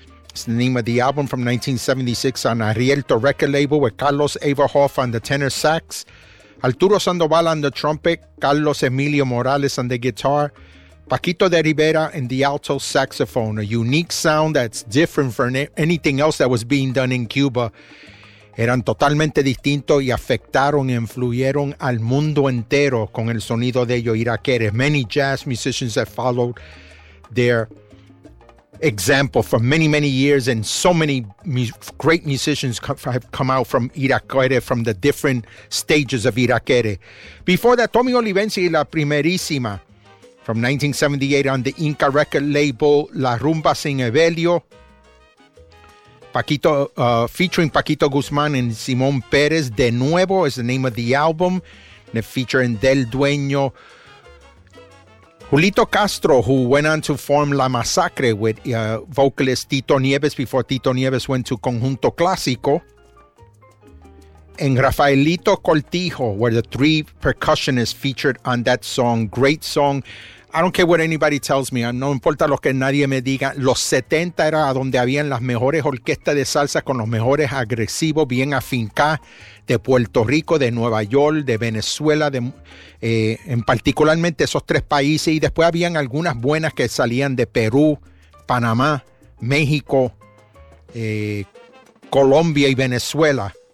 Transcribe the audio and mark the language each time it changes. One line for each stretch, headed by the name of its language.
English: It's the name of the album, from 1976 on Arielto record label, with Carlos Averhoff on the tenor sax, Arturo Sandoval on the trumpet, Carlos Emilio Morales on the guitar, Paquito de Rivera in the alto saxophone. A unique sound that's different from anything else that was being done in Cuba.
Spanish: Eran totalmente distintos y afectaron, influyeron al mundo entero con el sonido de ellos, Iraquere.
English: Many jazz musicians have followed their example for many, many years, and so many great musicians have come out from Iraquere, from the different stages of Iraquere. Before that, Tommy Olivencia y La Primerísima, from 1978 on the Inca record label, La Rumba Sin Evelio. Paquito, featuring Paquito Guzmán and Simón Pérez, De Nuevo is the name of the album, and featuring Del Dueño, Julito Castro, who went on to form La Masacre with vocalist Tito Nieves before Tito Nieves went to Conjunto Clásico, and Rafaelito Cortijo were the three percussionists featured on that song. Great song. I don't care what anybody tells me.
Spanish: No importa lo que nadie me diga. Los 70 era donde habían las mejores orquestas de salsa, con los mejores agresivos, bien afincadas, de Puerto Rico, de Nueva York, de Venezuela, de, en particularmente esos tres países. Y después habían algunas buenas que salían de Perú, Panamá, México, Colombia y Venezuela.